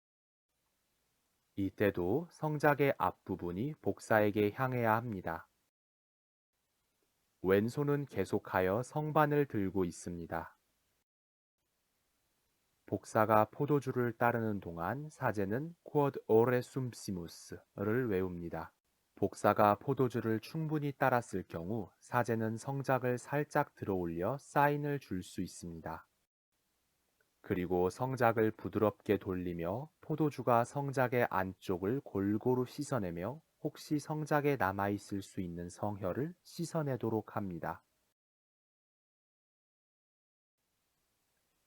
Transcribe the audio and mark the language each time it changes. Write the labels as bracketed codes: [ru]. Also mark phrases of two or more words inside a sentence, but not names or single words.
[ko] 이때도 성작의 앞부분이 복사에게 향해야 합니다. 왼손은 계속하여 성반을 들고 있습니다. 복사가 포도주를 따르는 동안 사제는 [la] Quod ore sumpsimus [ko] 를 외웁니다. 복사가 포도주를 충분히 따랐을 경우 사제는 성작을 살짝 들어올려 사인을 줄 수 있습니다. 그리고 성작을 부드럽게 돌리며 포도주가 성작의 안쪽을 골고루 씻어내며 혹시 성작에 남아있을 수 있는 성혈을 씻어내도록 합니다.